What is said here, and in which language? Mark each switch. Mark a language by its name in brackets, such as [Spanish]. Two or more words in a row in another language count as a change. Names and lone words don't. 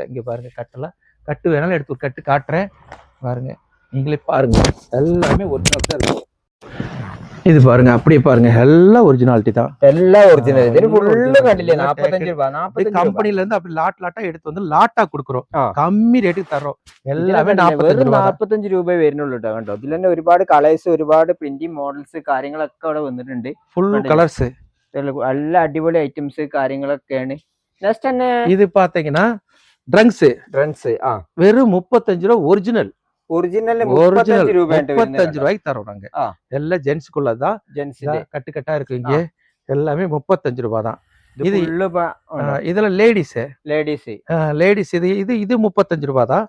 [Tamil] இங்க பாருங்க, கட்டு வேணாலும் எடுத்து ஒரு கட்டு காட்டுறேன் பாருங்க, நீங்களே பாருங்க. எல்லாமே ஒரிஜினல் தான் இருக்கும். இது பாருங்க, அப்படியே பாருங்க, எல்லாம் ஒரிஜினாலிட்டி தான். எல்லாம் ஒரிஜினல். 45 ரூபாய். கம்பெனில இருந்து அப்படி லாட்டா எடுத்து வந்து லாட்டா கொடுக்குறோம். கம்மி ரேட்டுக்கு தரோம். எல்லாமே [Malayalam] 45 രൂപ വരുന്നുള്ളൂ കേട്ടോ. കണ്ടോ, ഇതിൽ തന്നെ ഒരുപാട് കളേഴ്സ്, ഒരുപാട് [English] printing models [Malayalam] കാര്യങ്ങളൊക്കെ അവിടെ വന്നിട്ടുണ്ട്. [English] full colours, [Malayalam] എല്ലാ അടിപൊളി ഐറ്റംസ് കാര്യങ്ങളൊക്കെയാണ്. നെക്സ്റ്റ് തന്നെ [Tamil] ഇത് പാത്തீங்கன்னா ட்ரங்க்ஸ் வெறும் 35 ரூபாய். ஒரிஜினல் 35 ரூபாய்க்கு தரோம் நாங்க. எல்லாம் ஜென்ஸ்க்குள்ளதான். கட்டு கட்டா இருக்கு இங்க. எல்லாமே 35 ரூபாய் தான். இது இதெல்லாம் லேடிஸ். இது 35 ரூபாய் தான்.